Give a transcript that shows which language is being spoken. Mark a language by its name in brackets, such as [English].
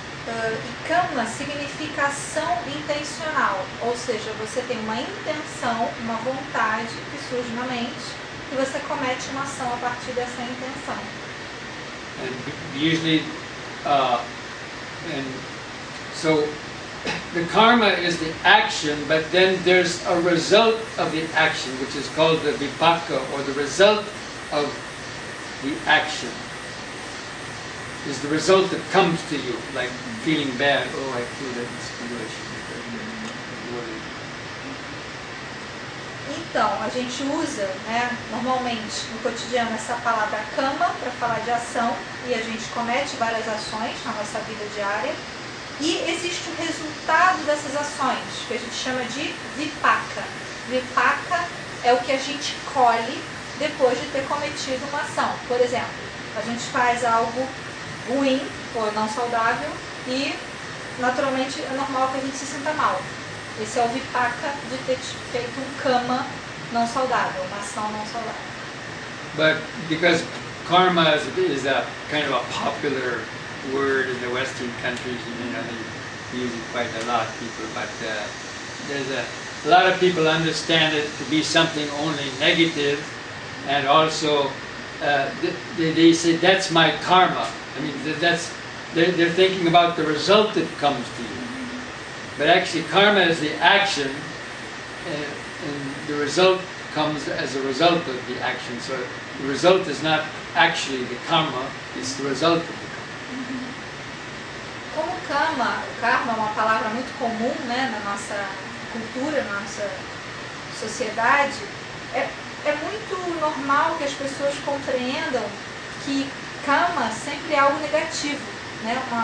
[Portuguese] E kama significa ação intencional, ou seja, você tem uma intenção, uma vontade que surge na mente e você comete uma ação a partir dessa intenção. [English] And usually, and so the karma is the action, but then there's a result of the action, which is called the vipaka, or the result of the action. Is the result that comes to you, like feeling bad. Oh, I feel that mosquito, I should be worried. [Portuguese] Então, a gente usa, né, normalmente no cotidiano essa palavra kama para falar de ação e a gente comete várias ações na nossa vida diária e existe o resultado dessas ações, que a gente chama de vipaka. Vipaka é o que a gente colhe depois de ter cometido uma ação. Por exemplo, a gente faz algo ruim ou não saudável e naturalmente é normal que a gente se sinta mal. Esse é o vipaka de ter feito um kama não saudável, uma ação não saudável. [English] But because karma is a kind of a popular word in the Western countries, you know, they use it quite a lot, people, but there's a lot of people understand it to be something only negative, and also they say that's my karma. I mean, they're thinking about the result that comes to you. But actually karma is the action, and the result comes as a result of the action. So the result is not actually the karma, it's the result of the karma. [Portuguese] Como o karma é uma palavra muito comum, né, na nossa cultura, na nossa sociedade, é muito normal que as pessoas compreendam que karma sempre é algo negativo, né?